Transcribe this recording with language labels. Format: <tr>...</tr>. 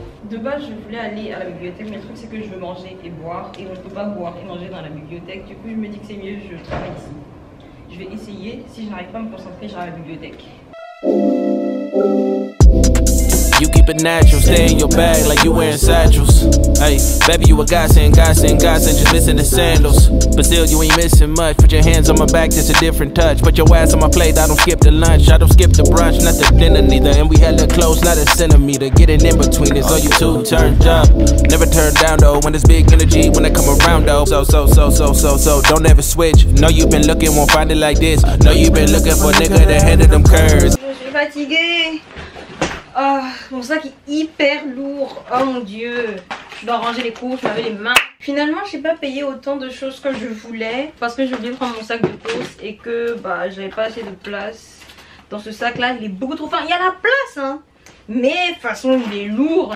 <fr>De base, je voulais aller à la bibliothèque, mais le truc c'est que je veux manger et boire, et on ne peut pas boire et manger dans la bibliothèque. Du coup, je me dis que c'est mieux, je travaille ici. Je vais essayer. Si je n'arrive pas à me concentrer, j'irai à la bibliothèque.</fr> <en>You keep it natural, stay in your bag like you wearing satchels. Hey, baby, you a godsend, just missing the sandals. But still, you ain't missing much. Put your hands on my back, just a different touch. Put your ass on my plate, I don't skip the lunch. I don't skip the brunch, not the dinner neither. And we hella close, not a centimeter. Getting in between us, so you two turned up. Never turn down though, when there's big energy, when I come around though. So, don't ever switch. Know you've been looking, won't find it like this. Know you've been looking for a nigga to handle them curves.</en> <fr>Je suis fatiguée. Oh, mon sac est hyper lourd. Oh mon dieu. Je dois ranger les courses, laver les mains. Finalement, j'ai pas payé autant de choses que je voulais parce que j'ai oublié de prendre mon sac de courses et que j'avais pas assez de place dans ce sac là, il est beaucoup trop fin. Il y a la place hein, mais de toute façon il est lourd.</fr>